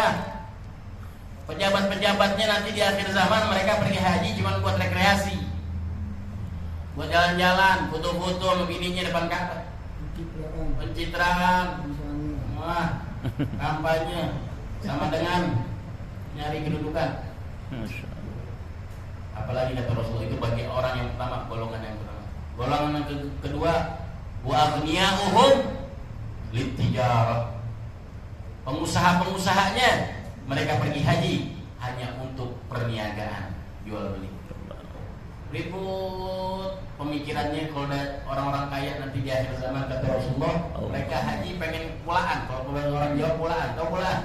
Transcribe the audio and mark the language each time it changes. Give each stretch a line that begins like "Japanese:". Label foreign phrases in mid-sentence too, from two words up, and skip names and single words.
Indonesian: Pejabat-pejabatnya nanti di akhir zaman mereka pergi haji cuma buat rekreasi, buat jalan-jalan, foto-foto sama bininya depan Ka'bah, pencitraan, wah, kampanye, sama dengan nyari kedudukan. Apalagi kata Rasulullah, itu bagi orang yang pertama, golongan yang pertama. Golongan yang kedua,
Arabic: وأغنياؤهم للتجارة.
Indonesian: Pengusaha-pengusahanya mereka pergi haji hanya untuk perniagaan, jual beli. Ribut pemikirannya. Kalau ada orang-orang kaya nanti di akhir zaman kata Rasulullah, mereka haji pengen pulaan. Kalau orang Jawa pulaan, tahu pulaan?